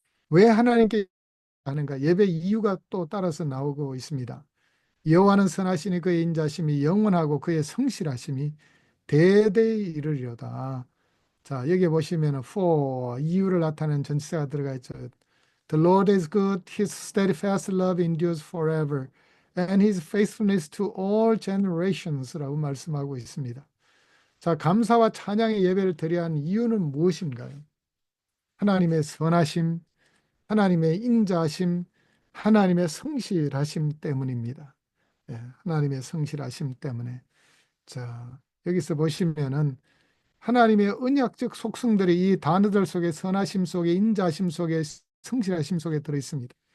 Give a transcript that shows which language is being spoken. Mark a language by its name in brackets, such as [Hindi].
[Korean] 왜 하나님께 하는가? 예배 이유가 또 따라서 나오고 있습니다. 여호와는 선하시니 그의 인자심이 영원하고 그의 성실하심이 대대에 이르리로다. 자, 여기 보시면 for 이유를 나타내는 전치사가 들어가 있죠. [English] The Lord is good, his steadfast love endures forever, and his faithfulness to all generations라고 [Korean] 말씀하고 있습니다. 자, 감사와 찬양의 예배를 드려야 하는 이유는 무엇인가요? 하나님의 선하심, 하나님의 인자심, 하나님의 성실하심 때문입니다. 예, 하나님의 성실하심 때문에. 자, 여기서 보시면은 하나님의 언약적 속성들이 이 단어들 속에 선하심 속에 인자심 속에 성실하심 속에 들어 있습니다.